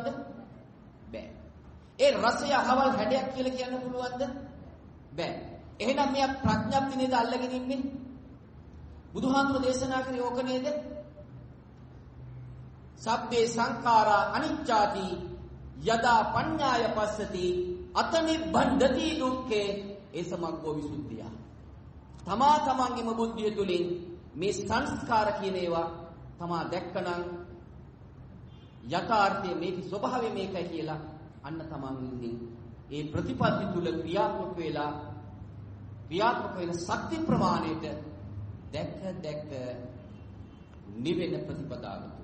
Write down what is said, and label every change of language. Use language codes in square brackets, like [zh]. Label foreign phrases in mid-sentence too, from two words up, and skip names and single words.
[si] බෑ. ඒ රසය අහවල් හැඩයක් කියලා කියන්න පුළුවන්ද? බෑ. එහෙනම් මෙයා ප්‍රඥප්ති නේද අල්ලගෙන ඉන්නේ? බුදුහාමුදුරු දේශනා කරේ ඕක නේද? [pi] සබ්බේ සංඛාරා අනිච්චාති යදා පඤ්ඤාය පස්සති අතනිබ්බන්දති දුක්ඛේ ඒසමග්ගෝ විසුද්ධිය. [si] තමා තමන්ගේම බුද්ධිය තුලින් මේ සංස්කාර කියන ඒවා තමා දැක්කනම් යථාර්ථයේ මේකේ ස්වභාවය මේකයි කියලා අන්න තමන් ඉන්නේ ඒ ප්‍රතිපත්ති තුල ක්‍රියාත්මක වෙන ශක්ති ප්‍රමාණයට දැක නිවෙන ප්‍රතිපදාව.